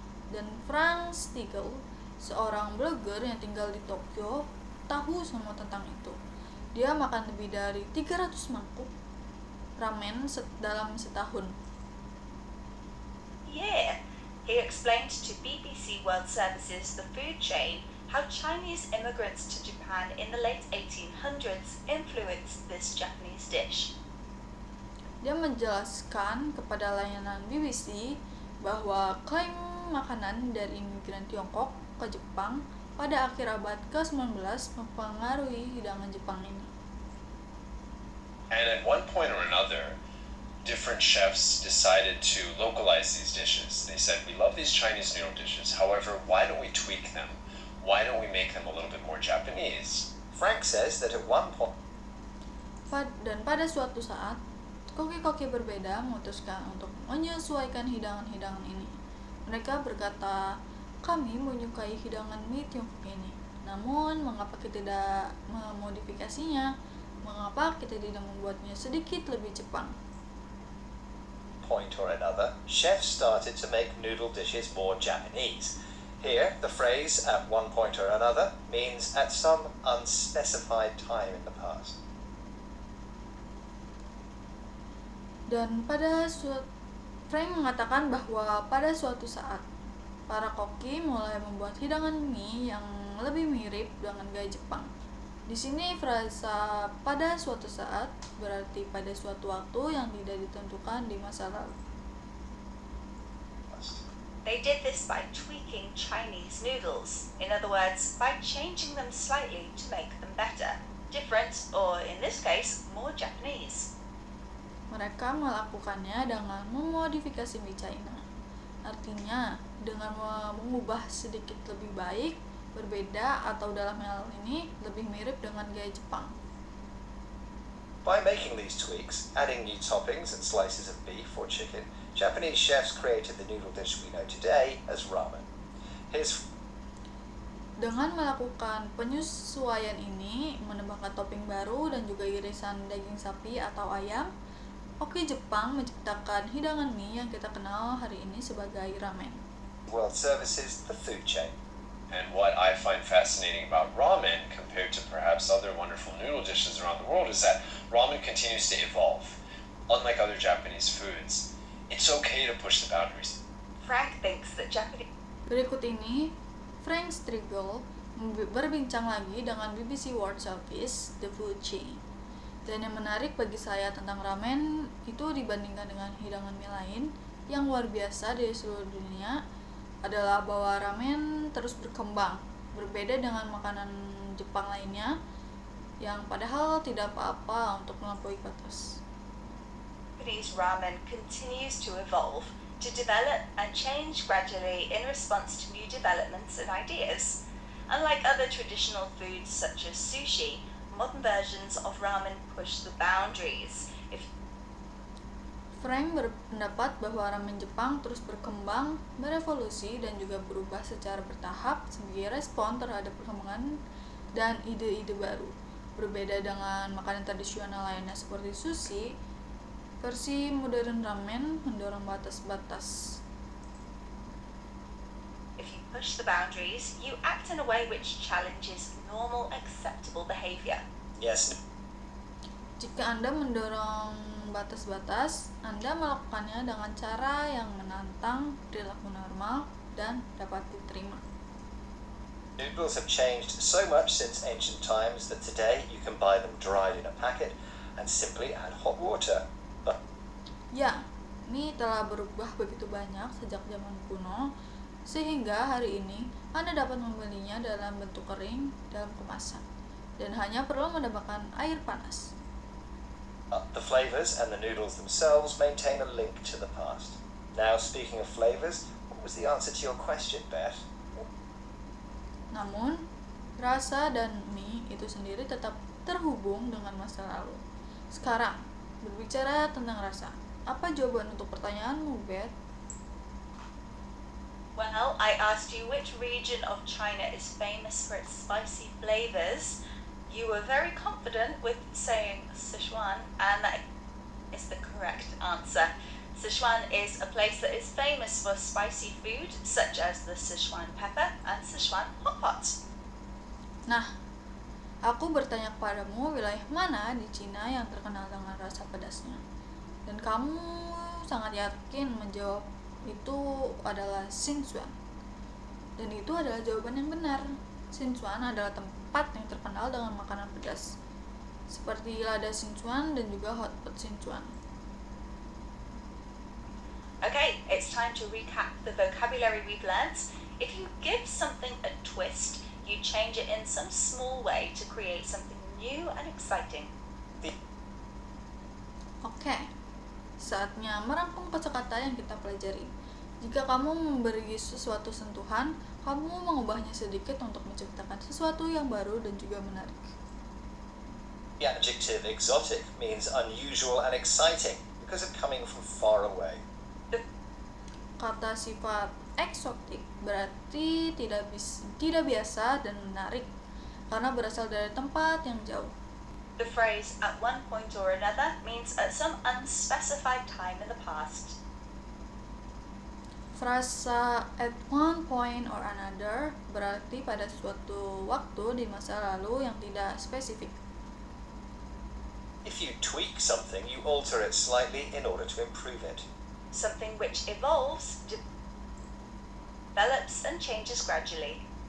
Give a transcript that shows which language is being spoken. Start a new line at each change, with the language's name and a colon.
Indonesian: Dan Frank Striegel, seorang blogger yang tinggal di Tokyo, tahu semua tentang itu. Dia makan lebih dari 300 mangkuk ramen dalam setahun.
English: Yeah, he explained to BBC World Service's The Food Chain how Chinese immigrants to Japan in the late 1800s influenced this Japanese dish.
Indonesian: Dia menjelaskan kepada layanan BBC bahwa klaim makanan dari imigran Tiongkok ke Jepang pada akhir abad ke-19 mempengaruhi hidangan Jepang ini.
English: And at one point or another, different chefs decided to localize these dishes. They said, we love these Chinese noodle dishes, however, why don't we tweak them? Why don't we make them a little bit more Japanese? Frank says that at one point,
Indonesian: Dan pada suatu saat, koki-koki berbeda memutuskan untuk menyesuaikan hidangan-hidangan ini. Mereka berkata, kami menyukai hidangan mie Tiongkok ini. Namun, mengapa kita tidak memodifikasinya? Mengapa kita tidak membuatnya sedikit lebih Jepang?
English: point or another, chefs started to make noodle dishes more Japanese. Here, the phrase at one point or another means at some unspecified time in the past.
Indonesian: Dan Frank mengatakan bahwa pada suatu saat, para koki mulai membuat hidangan mie yang lebih mirip dengan gaya Jepang. Di sini frasa pada suatu saat berarti pada suatu waktu yang tidak ditentukan di masa lalu.
English: They did this by tweaking Chinese noodles, in other words, by changing them slightly to make them better, different, or in this case, more Japanese.
Indonesian: Mereka melakukannya dengan memodifikasi mie China. Artinya, dengan mengubah sedikit lebih baik, berbeda, atau dalam hal ini lebih mirip dengan gaya Jepang.
English: By making these tweaks, adding new toppings and slices of beef or chicken, Japanese chefs created the noodle dish we know today as ramen. Here's
Indonesian: Dengan melakukan penyesuaian ini, menambahkan topping baru dan juga irisan daging sapi atau ayam, Oki Jepang menciptakan hidangan mie yang kita kenal hari ini sebagai ramen.
English: World Services, the food chain. And what I find fascinating about ramen compared to perhaps other wonderful noodle dishes around the world is that ramen continues to evolve. Unlike other Japanese foods, it's okay to push the boundaries. Frank thinks that Japanese
Indonesian: Berikut ini, Frank Striegel berbincang lagi dengan BBC World Service, The Food Chain. Dan yang menarik bagi saya tentang ramen itu dibandingkan dengan hidangan mie lain yang luar biasa di seluruh dunia adalah bahwa ramen terus berkembang, berbeda dengan makanan Jepang lainnya yang padahal tidak apa-apa untuk melampaui batas.
English: Japanese ramen continues to evolve, to develop and change gradually in response to new developments and ideas. Unlike other traditional foods such as sushi, modern versions of ramen push the boundaries.
Indonesian: Frank berpendapat bahwa ramen Jepang terus berkembang, berevolusi, dan juga berubah secara bertahap sebagai respon terhadap perkembangan dan ide-ide baru. Berbeda dengan makanan tradisional lainnya seperti sushi, versi modern ramen mendorong batas-batas.
English: If you push the boundaries, you act in a way which challenges normal, acceptable behavior. Yes,
Indonesian: Jika Anda mendorong batas-batas, Anda melakukannya dengan cara yang menantang perilaku normal dan dapat diterima.
English: noodles have changed so much since ancient times that today you can buy them dried in a packet and simply add hot water. But
Indonesian: Ya, mie telah berubah begitu banyak sejak zaman kuno, sehingga hari ini Anda dapat membelinya dalam bentuk kering dalam kemasan, dan hanya perlu menambahkan air panas.
English: the flavors and the noodles themselves maintain a link to the past. Now, speaking of flavors, what was the answer to your question, Beth?
Indonesian: Namun, rasa dan mie itu sendiri tetap terhubung dengan masa lalu. Sekarang, berbicara tentang rasa, apa jawaban untuk pertanyaanmu, Beth?
English: Well, I asked you which region of China is famous for its spicy flavors. You were very confident with saying Sichuan, and that is the correct answer. Sichuan is a place that is famous for spicy food, such as the Sichuan pepper and Sichuan hot pot.
Indonesian: Nah, aku bertanya kepadamu wilayah mana di Cina yang terkenal dengan rasa pedasnya. Dan kamu sangat yakin menjawab itu adalah Sichuan. Dan itu adalah jawaban yang benar. Sichuan adalah tempat yang terkenal dengan makanan pedas, seperti lada Sichuan dan juga hotpot Sichuan.
English: Okay, it's time to recap the vocabulary we've learnt. If you give something a twist, you change it in some small way to create something new and exciting.
Indonesian: Oke, saatnya merangkum kosakata yang kita pelajari. Jika kamu memberi sesuatu sentuhan, kamu mengubahnya sedikit untuk menciptakan sesuatu yang baru dan juga menarik.
English: The adjective exotic means unusual and exciting because of coming from far away.
Indonesian: Kata sifat eksotik berarti tidak biasa dan menarik karena berasal dari tempat yang jauh.
English: The phrase at one point or another means at some unspecified time in the past.
Indonesian: Frasa
English: at one point or another
Indonesian: berarti pada suatu waktu di masa lalu yang tidak spesifik.
English: If you tweak something, you alter it slightly in order to improve it. Something which evolves, develops and changes gradually.